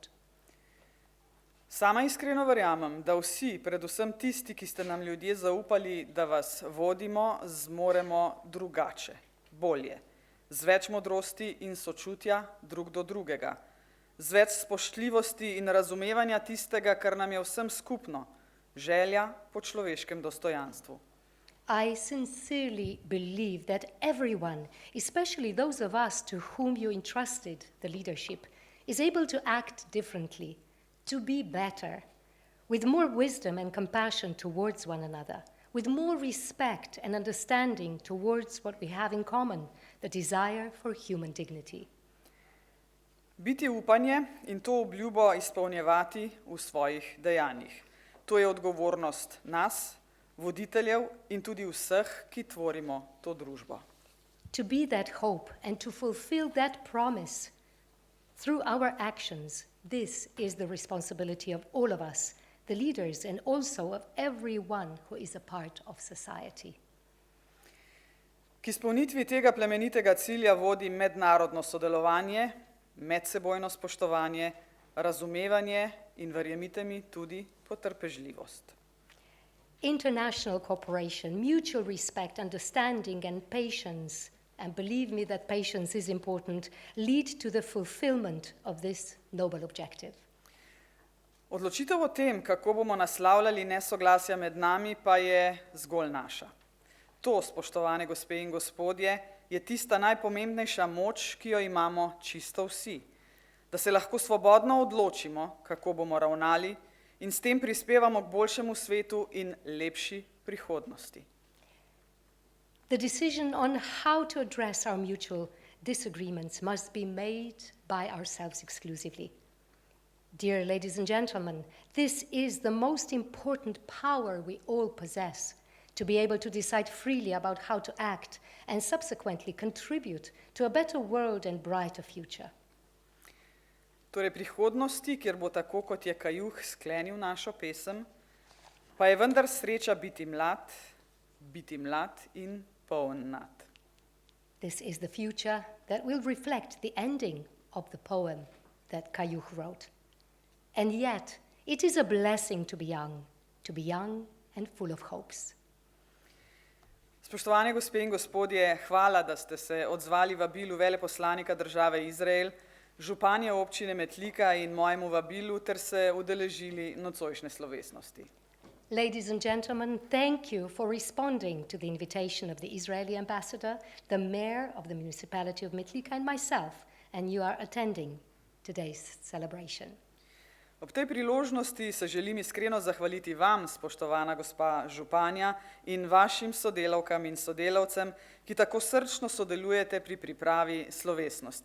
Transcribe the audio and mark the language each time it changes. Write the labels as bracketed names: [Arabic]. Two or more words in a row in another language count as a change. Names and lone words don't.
[Slovenian] Sama iskreno verjamem, da vsi, predvsem tisti, ki ste nam ljudje zaupali, da vas vodimo, zmoremo drugače, bolje, z več modrosti in sočutja drug do drugega, z več spoštljivosti in razumevanja tistega, kar nam je vsem skupno, želja po človeškem dostojanstvu. [English] I sincerely believe that everyone, especially those of us to whom you entrusted the leadership, is able to act differently, to be better, with more wisdom and compassion towards one another, with more respect and understanding towards what we have in common, the desire for human dignity. [Slovenian] Biti upanje in to obljubo izpolnjevati v svojih dejanjih. To je odgovornost nas, voditeljev in tudi vseh, ki tvorimo to družbo. [English] To be that hope and to fulfill that promise through our actions, this is the responsibility of all of us, the leaders, and also of everyone who is a part of society. [Slovenian] K izpolnitvi tega plemenitega cilja vodi mednarodno sodelovanje, medsebojno spoštovanje, razumevanje in, verjemite mi, tudi potrpežljivost. [English] International cooperation, mutual respect, understanding and patience, and believe me that patience is important, lead to the fulfillment of this noble objective. [Slovenian] Odločitev o tem, kako bomo naslavljali nesoglasja med nami, pa je zgolj naša. To, spoštovane gospe in gospodje, je tista najpomembnejša moč, ki jo imamo čisto vsi. Da se lahko svobodno odločimo, kako bomo ravnali in s tem prispevamo k boljšemu svetu in lepši prihodnosti. [English] The decision on how to address our mutual disagreements must be made by ourselves exclusively. Dear ladies and gentlemen, this is the most important power we all possess, to be able to decide freely about how to act and subsequently contribute to a better world and brighter future. [Slovenian] Torej prihodnosti, kjer bo tako, kot je Kajuh sklenil našo pesem, pa je vendar sreča biti mlad in poln nad. [English] This is the future that will reflect the ending of the poem that Kajuh wrote. And yet, it is a blessing to be young and full of hopes. [Slovenian] Spoštovane gospe in gospodje, hvala, da ste se odzvali vabilu Veleposlanika Države Izrael, županje Občine Metlika in mojemu vabilu ter se udeležili nocojšnje slovesnosti. [English] Ladies and gentlemen, thank you for responding to the invitation of the Israeli ambassador, the mayor of the municipality of Metlika and myself, and you are attending today's celebration. [Slovenian] Ob tej priložnosti se želim iskreno zahvaliti vam, spoštovana gospa županja, in vašim sodelavkam in sodelavcem, ki tako srčno sodelujete pri pripravi slovesnosti.